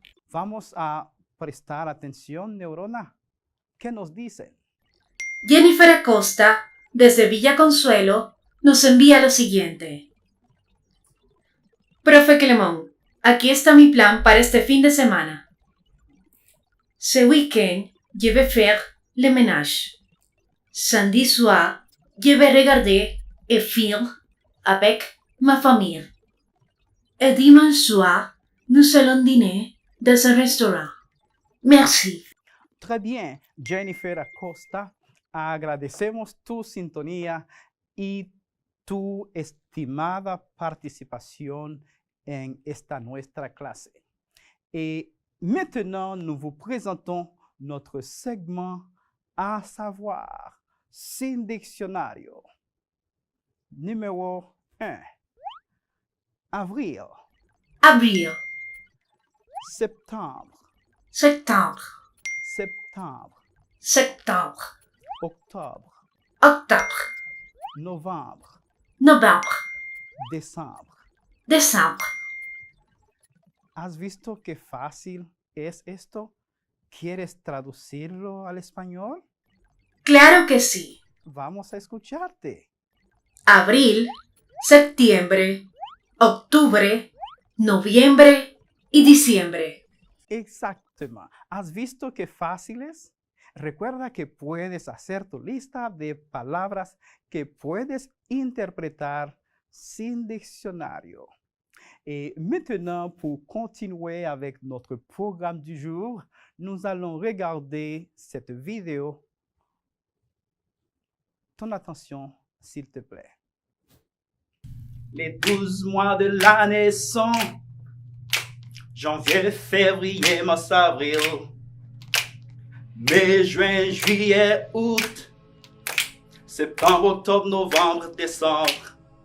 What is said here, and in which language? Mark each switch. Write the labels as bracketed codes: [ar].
[es] Vamos a prestar atención, Neurona. ¿Qué nos dicen? Jennifer Acosta, desde Villa Consuelo, nos envía lo siguiente. Profe Clemón, aquí está mi plan para este fin de semana. [fr] Ce week-end, je vais faire le ménage. Samedi soir, je vais regarder un film avec ma famille. Et dimanche soir, nous allons dîner dans un restaurant. Merci. Très bien, Jennifer Acosta. [es] Agradecemos tu sintonía y tu estimada participación en esta nuestra clase. [fr] Et maintenant, nous vous présentons notre segment à savoir Sin Diccionario. Numéro 1. Avril. Avril. Septembre. Septembre. Septembre. Septembre. Octobre. Octobre. Novembre. Novembre. Décembre. Décembre. [es] ¿Has visto qué fácil es esto? ¿Quieres traducirlo al español? Claro que sí. Vamos a escucharte. Abril, septiembre, octubre, noviembre y diciembre. Exactamente. ¿Has visto qué fácil es? Recuerda que puedes hacer tu lista de palabras que puedes interpretar sin diccionario. [fr] Et maintenant, pour continuer avec notre programme du jour, nous allons regarder cette vidéo. Ton attention, s'il te plaît. Les 12 mois de l'année sont janvier, février, mars, avril, mai, juin, juillet, août, septembre, octobre, novembre, décembre.